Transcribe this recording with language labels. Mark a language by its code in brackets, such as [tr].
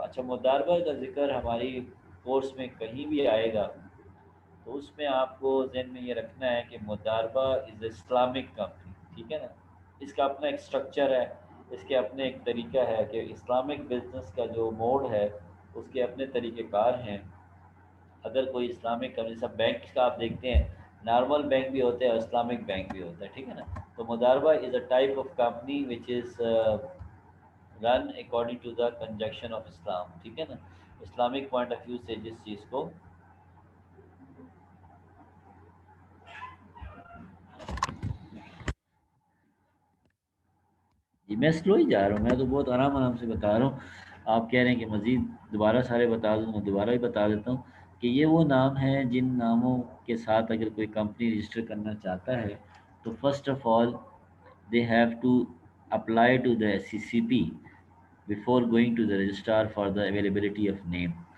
[ur] اچھا مداربہ کا ذکر ہماری کورس میں کہیں بھی آئے گا تو اس میں آپ کو ذہن میں یہ رکھنا ہے کہ مداربہ [en] is a Islamic company, [ur] ٹھیک ہے نا. اس کا اپنا ایک اسٹرکچر ہے، اس کے اپنے ایک طریقہ ہے کہ اسلامک بزنس کا جو موڈ ہے اس کے اپنے طریقہ کار ہیں. اگر کوئی اسلامک کمپنی، سب بینک کا آپ دیکھتے ہیں نارمل بینک بھی ہوتا ہے اور اسلامک بینک بھی ہوتا ہے، ٹھیک ہے نا. تو [en] مداربہ is a type of company which is run according to the conjunction of Islam, [ur] ٹھیک ہے نا. اسلامک پوائنٹ آف ویو سے جس چیز کو جی میں سلو ہی جا رہا ہوں، میں تو بہت آرام آرام سے بتا رہا ہوں. آپ کہہ رہے ہیں کہ مزید دوبارہ سارے بتا دوں، میں دوبارہ بھی بتا دیتا ہوں کہ یہ وہ نام ہیں جن ناموں کے ساتھ اگر کوئی کمپنی رجسٹر کرنا چاہتا ہے تو first of all [en] they have to apply to the SCCP before going to the registrar for the availability of name.